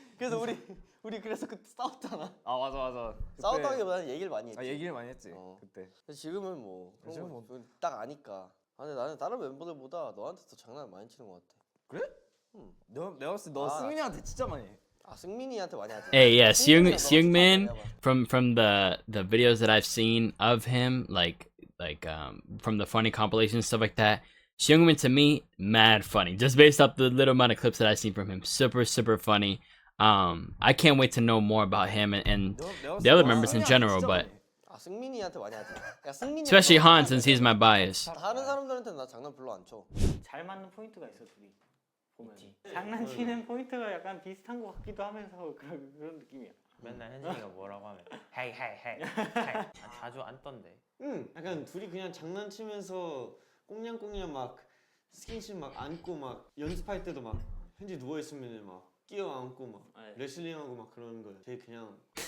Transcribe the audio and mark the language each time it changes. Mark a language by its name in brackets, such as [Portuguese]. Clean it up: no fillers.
[Korean] 그래서 우리 그래서 그때 싸웠잖아. 맞아. 그때- 싸웠다기보다는 얘기를 많이 했지. 얘기를 많이 했지 그때. 그래서 지금은 뭐 지금은 그런 거딱 아니까. 근데 나는 다른 멤버들보다 너한테 더 장난을 많이 치는 것 같아. 내가 봤을 때 너 승민이한테 진짜 많이 해. 승민이한테 많이 하지. [English] Hey, yeah, [Korean] 승민이랑 [English] Seungmin [Korean] 너가 진짜 [English] from the videos that I've seen of him, like from the funny compilations stuff like that. Seungmin to me, mad funny. Just based off the little amount of clips that I've seen from him, super funny. I can't wait to know more about him and the other members in general, but [Korean] 승민이한테 많이 하지. 야, 승민이 [English] especially Han since he's my bias. [Korean] 다른 사람들한테는 나 장난 별로 안 쳐. 잘 맞는 포인트가 있어 둘이 보면 장난치는 포인트가 약간 비슷한 것 같기도 하면서 그런 느낌이야. 맨날 현진이가 뭐라고 하면 헤이 자주 안 떤대. 약간 둘이 그냥 장난치면서 꽁냥꽁냥 막 스킨십 막 안고 막 연습할 때도 막 현지 누워 있으면 막 끼어안고 막 레슬링하고 막 그러는 거 되게 그냥